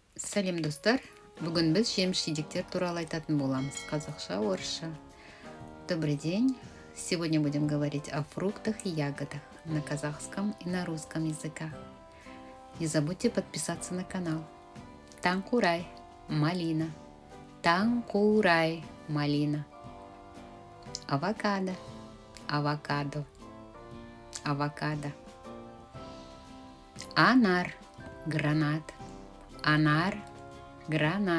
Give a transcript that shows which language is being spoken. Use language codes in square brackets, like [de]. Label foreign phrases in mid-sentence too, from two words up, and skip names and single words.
[kk] Сәлем достар, бүгін біз жеміс-жидектер туралы айтатын боламыз, қазақша, орысша. [ru] Добрый день. Сегодня будем говорить о фруктах и ягодах на казахском и на русском языках. Не забудьте подписаться на канал. [kk] Танкурай, малина. Танкурай, малина. Авокадо, авокадо, авокадо. Анар, гранат. Анар, гранат.